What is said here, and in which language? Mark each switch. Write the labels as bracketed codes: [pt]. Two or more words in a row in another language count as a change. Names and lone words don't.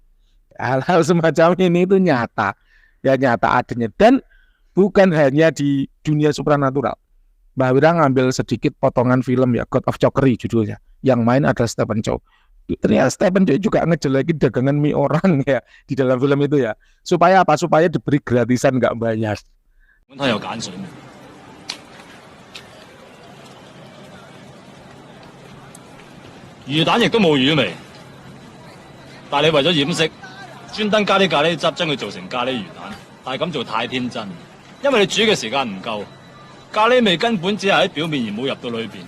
[id] Hal-hal semacam ini itu nyata. Ya nyata adanya dan bukan hanya di dunia supranatural. Mbah Wira ngambil sedikit potongan film ya God of Cokri judulnya. Yang main adalah Stephen Chow. Ternyata Stephen Chow juga ngejelekin dagangan mie orang ya di dalam film itu ya. Supaya apa? Supaya diberi gratisan nggak bayar. [yue] 佢有鹼水咩？魚蛋亦都冇魚味，但係你為咗掩飾，專登加啲咖喱汁，將佢做成咖喱魚蛋。但係咁做太天真，因為你煮嘅時間唔夠，咖喱味根本只係喺表面而冇入到裏邊。